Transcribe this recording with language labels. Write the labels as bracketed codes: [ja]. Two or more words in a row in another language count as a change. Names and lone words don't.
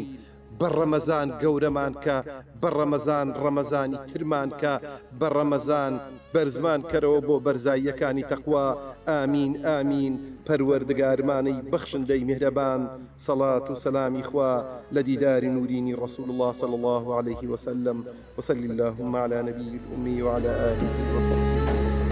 [ckb] بە ڕەمەزان گەورەمان کە، بە ڕەمەزان ڕەمەزانی ترمان کە، بە ڕەمەزان بەرزمان کەرەوە بۆ بەرزاییەکانی تەقوا. ئامین ئامین. پەروەردگارمانەی بەخشندەی میهرەبان، سەڵات و سەلامی خوا لە دیداری نورینی ڕەسوول الله [ar] صلی الله عليه وسلم. وصلی اللهم على نبي الأمي وعلى آله وصحبه.